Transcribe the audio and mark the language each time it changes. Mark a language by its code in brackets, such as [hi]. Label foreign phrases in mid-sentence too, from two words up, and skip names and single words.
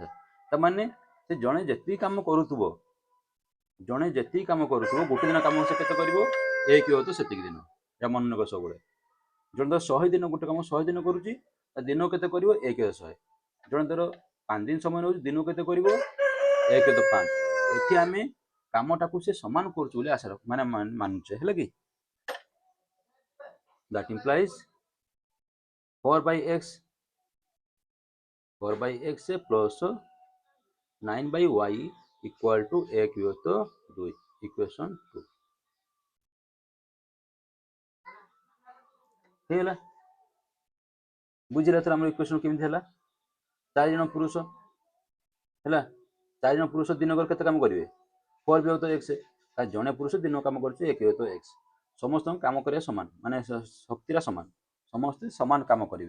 [or] ତାମାନେ ସେ ଜଣେ ଯେତିକି କାମ କରୁଥିବ ଗୋଟେ ଦିନ କାମ ସେ କେତେ କରିବ 1 ସେତିକି ଦିନ ଏହା ମନେ ରଖ ସବୁବେଳେ। ଜଣେ ଧର 100 ଦିନ ଗୋଟେ କାମ 100 ଦିନ କରୁଛି ଦିନ କେତେ କରିବ 1/100। ଜଣେ ଧର 5 ଦିନ ସମୟ ନେଉଛି ଦିନକୁ କେତେ କରିବ 1/5। ଏଠି ଆମେ କାମଟାକୁ ସେ ସମାନ କରୁଛୁ ବୋଲି ଆଶା ମାନେ ମାନୁଛେ ହେଲା କି [en] that implies 4/x plus 9/y equal to 1/2 equation 2 [or] ହେଇଗଲା। ବୁଝିଲା ଏଥର ଆମର ଇକ୍वेସନ କେମିତି ହେଲା 4 ଜଣ ପୁରୁଷ ହେଲା 4 ଜଣ ପୁରୁଷ ଦିନକର କେତେ କାମ କରିବେ 4/x ଜଣେ ପୁରୁଷ ଦିନ କାମ କରୁଛି 1/x ସମସ୍ତଙ୍କୁ କାମ କରିବା ସମାନ ମାନେ ଶକ୍ତିର ସମାନ ସମସ୍ତେ ସମାନ କାମ କରିବେ।